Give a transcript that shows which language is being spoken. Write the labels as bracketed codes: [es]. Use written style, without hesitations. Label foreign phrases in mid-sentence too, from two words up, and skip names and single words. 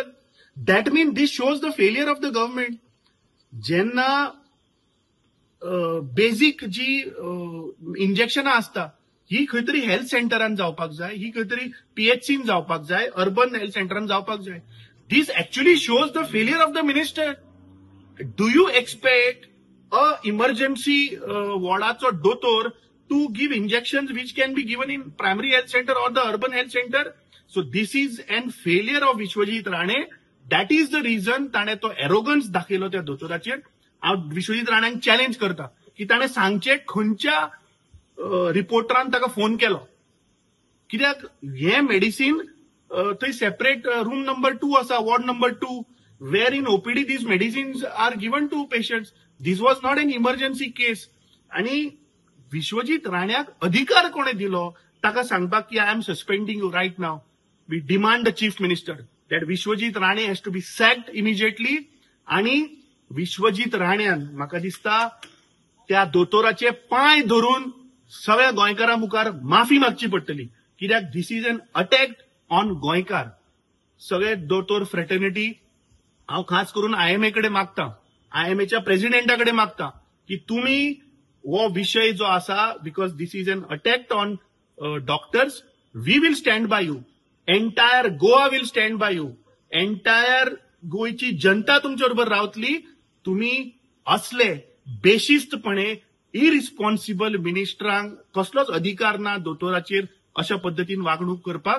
[en] that mean this shows the failure of the government. [kok] जेन्ना बेसिक जी इंजेक्शनां आसता ही खंय तरी हेल्थ सेंटरान जावपाक जाय, ही खंय तरी पीएचसीन जावपाक जाय, [en] urban health [kok] सेंटरान जावपाक जाय. [en] this actually shows the failure of the minister. Do you expect an emergency [kok] वॉर्डाचो दोतोर [en] to give injections which can be given in primary health center or the urban health center? So this is an failure of विश्वजीत राणे. that is the reason [kok] ताणे तो एरोगन्स दाखयलो त्या दोतोराचेर. हांव विश्वजीत राण्यांक चॅलेंज करता की ताणे सांगचे खंयच्या रिपोर्टरान ताका फोन केलो. कित्याक हे मेडिसीन थंय [en] separate room number [kok] 2 आसा, [en] ward number [kok] 2, [en] where in OPD these medicines are given to patients. this was not an emergency case. [kok] आणि विश्वजीत राण्याक अधिकार कोणे दिलो ताका सांगपाक की [en] I am suspending you right now. we demand the chief minister that विश्वजीत राणे has to be sacked immediately. [kok] आणि विश्वजीत राण्यान म्हाका दिसता त्या दोतोराचे पांय धरून सगळ्या गोंयकारां मुखार माफी मागची पडटली. [en] कित्याक this is an attack on Goenkar. [kok] सगळे दोतोर फ्रेटर्निटी हांव खास करून IMA कडेन मागता, IMAच्या प्रेसिडेंटा कडेन मागता की तुमी हो विशय जो आसा [en] because this is an attack on doctors, we will stand by you. entire Goa will stand by you. [kok] एंटायर गोयची जनता तुमच्या बरोबर रावतली. तुम्ही असले बेशिस्तपणे इरिस्पॉन्सिबल मिनिस्टरांक कसलोच अधिकार ना दोतोराचेर अशा पद्दतीन वागणूक करपाक.